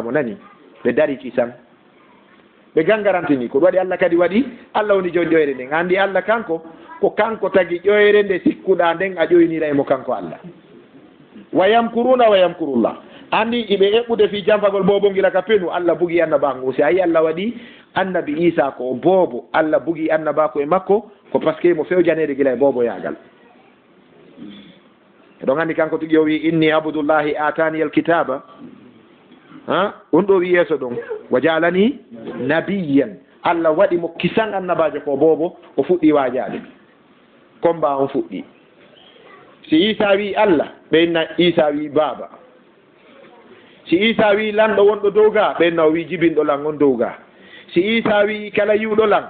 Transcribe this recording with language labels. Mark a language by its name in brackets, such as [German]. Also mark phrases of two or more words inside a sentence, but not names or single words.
[Fula] mo nani ɓe dari kisan ɓe gangarantini ko ɗum waɗi Allah kadi waɗi Allah woni joni ƴoyre nden andi Allah kanko ko kanko tagi ƴoyre nde sikkuɗa nden a ƴoynira emo kanko Allah [Arabic] ويمكرون ويمكر الله [Fula] andi iɓe eɓɓude fi jamfagol bobo gila ka penu Allah bugi annabaku si ayi Allah waɗi annabi Isa ko bobo Allah bugi annabaku e makko ko [French] par ce que [Fula] mo fewjanede gila e bobo yagal ɗon andi kanko tigi o wi inni [Arabic] عبد الله آتاني الكتاب [Fula] ha on ɗo wi yeeso ɗon [Arabic] وجعلني نبيا [Fula] Allah waɗi mo kisan annabajo ko bobo o fuɗɗi wajade combat on fuɗɗi si Isa wi Allah ɓenna Isa wi baba si Isa wi lanɗo wonɗo dow ga ɓenna o wi jibinɗo lan on dow ga si Isa wi kala yiwɗo lan